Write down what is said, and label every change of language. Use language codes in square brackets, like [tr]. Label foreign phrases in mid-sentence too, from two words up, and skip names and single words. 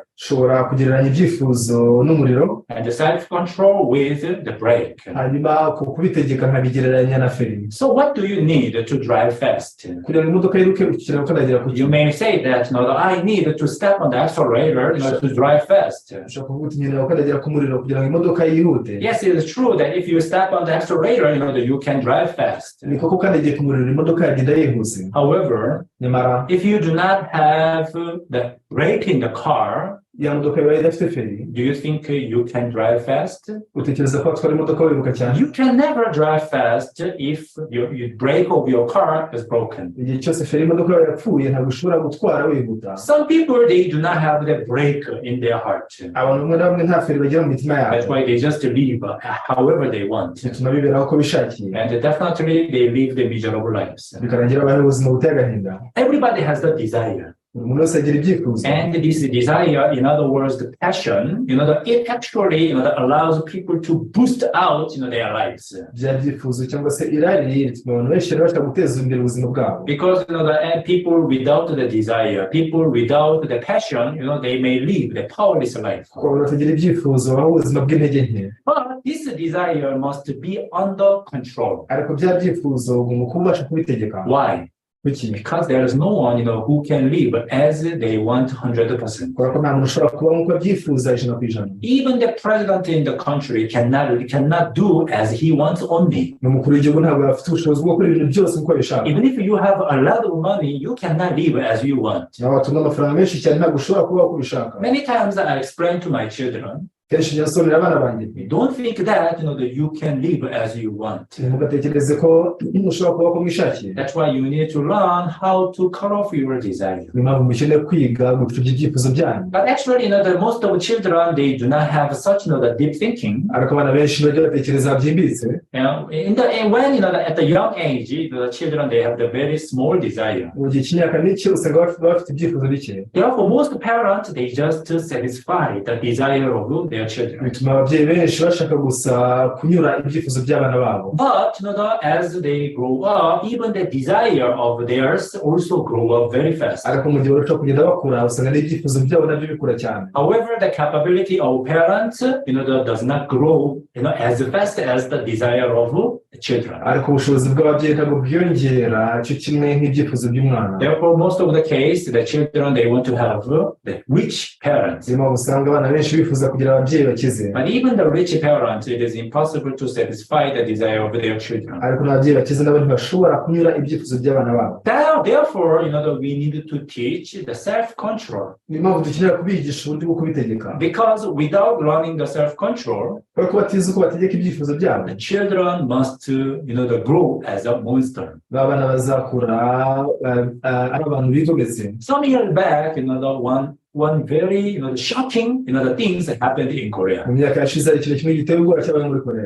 [rw] ushobora kugereranya ibyifuzo n'umuriro. [en] And the self-control with the brake. [rw] hanyuma kubitegeka nkabigereranya na feri. [en] So what do you need to drive fast? [rw] kugira ngo imodoka yiruke ukenera gukandagira ku [en] You may say that I need to step on the accelerator to drive fast. [rw] ushobora kuvuga uti nkenera gukandagira ku muriro kugira ngo imodoka yihute. [en] Yes, it is true that if you step on the accelerator, that you can drive fast. [rw] ni koko ukandagiye ku muriro imodoka yagenda yihuse. [en] However, [rw] nyamara [en] if you do not have the brake in the car, [rw] ya modoka yawe idafite feri [en] Do you think you can drive fast? [rw] utekereza ko watwara imodoka wiruka cyane [en] You can never drive fast if your brake of your car is broken. [rw] igihe cyose feri imodoka yawe yapfuye ntabwo ushobora gutwara wihuta [en] Some people, they do not have the brake in their heart. [rw] abantu bamwe na bamwe nta feri bagira mu mitima [en] That's [rw] yabo [en] why they just live however they want. [rw] bituma biberaho uko bishakiye [en] And definitely they live the miserable lives. [rw] bikarangira babaho ubuzima buteye agahinda [en] Everybody has the desire. [rw] buri muntu wese agira ibyifuzo [en] And this desire, in other words, the passion, it actually, that allows people to boost out, their lives. [rw] bya byifuzo cyangwa se irari rituma abantu benshi bashaka guteza imbere ubuzima bwabo [en] Because, the people without the desire, people without the passion, they may live the powerless life. [rw] kuko abantu batagira ibyifuzo babaho ubuzima bw'intege nke [en] But this desire must be under control. [rw] ariko bya byifuzo ugomba kuba ubasha kubitegeka [en] Why? [rw] kuki [en] Because there is no one, who can live as they want 100%. [rw] kubera ko nta muntu ushobora kuba nk'uko abyifuza ijana ku ijana [en] Even the president in the country cannot do as he wants only. [rw] n'umukuru w'igihugu ntabwo afite ubushobozi bwo gukora ibintu byose uko abishaka [en] Even if you have a lot of money, you cannot live as you want. [rw] nawe watunga amafaranga menshi cyane ntabwo ushobora kubaho uko ubishaka [en] Many times I explain to my children, [rw] kenshi njya nsonera abana banjye [en] don't think that, that you can live as you want. [rw] ntimugatekereze ko ushobora kubaho uko mwishakiye [en] That's why you need to learn how to cut off your desire. [rw] niyo mpamvu mukeneye kwiga gucubya ibyifuzo byanyu [en] But actually, the most of the children, they do not have such, the deep thinking. [rw] ariko abana benshi bajya batekereza byimbitse [en] When, at the young age, the children, they have the very small desire. [rw] mu gihe cy'imyaka mike usanga bafite ibyifuzo bike [en] Therefore, most parents, they just satisfy the desire of their children. [rw] bituma ababyeyi benshi bashaka gusa kunyura ibyifuzo by'abana babo [en] But, as they grow up, even the desire of theirs also grow up very fast. [rw] ariko mu gihe barushaho kugenda bakura usanga n'ibyifuzo byabo nabyo bikura cyane [en] However, the capability of parents, that does not grow, as fast as the desire of the children. [rw] ariko ubushobozi bw'ababyeyi ntabwo bwiyongera cyo kimwe nk'ibyifuzo by'umwana [en] Therefore, most of the case, the children, they want to have the rich parents. [rw] niyo mpamvu usanga abana benshi bifuza kugira ababyeyi bakize [en] But even the rich parents, it is impossible to satisfy the desire of their children. [rw] ariko n'ababyeyi bakize nabo ntibashobora kunyura ibyifuzo by'abana babo [en] Therefore, that we need to teach the self-control. [rw] niyo mpamvu dukenera kubigisha uburyo bwo kubitegeka [en] Because without learning the self-control, [rw] kubera ko batize uko bategeka ibyifuzo byabo [en] the children must, grow as a monster. [rw] b'abana bazakura ari abantu bigometse [en] Some years back, one very, shocking, the things that happened in Korea. [rw] mu myaka yashize hari ikintu kimwe giteye ubwoba cyabaye muri koreya